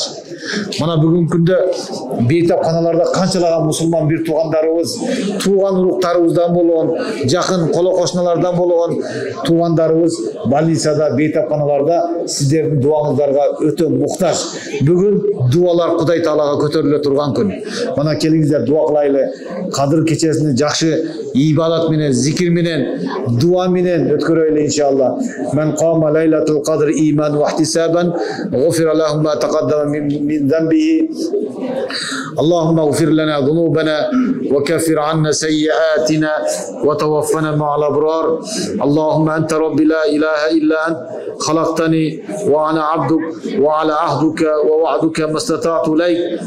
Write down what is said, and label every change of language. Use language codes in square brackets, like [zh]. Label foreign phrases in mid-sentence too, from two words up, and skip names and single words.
[ky] Мана бүгүнкү күндө бейтапканаларда канчалаган мусулман бир туугандарыбыз, тууган уруктарыбыздан болгон, жакын коло кошуналардан болгон туугандарыбыз больницада, бейтапканаларда сиздердин дуаңыздарга өтө муктаж. Бүгүн дуалар Кудай таалага көтөрүлө турган күн. Мана келиңиздер дуа кылайлы. Кадыр кечесини жакшы ибадат менен, зикир менен, дуа менен өткөрөйлү иншалла. [ar] من قام ليلة القدر إيمانا واحتسابا غفر له ما تقدم من ذنبه. اللهم اغفر لنا ذنوبنا وكفر عنا سيئاتنا وتوفنا مع الأبرار. اللهم أنت ربي لا إله إلا أنت خلقتني وأنا عبدك وعلى عهدك ووعدك ما استطعت إليك.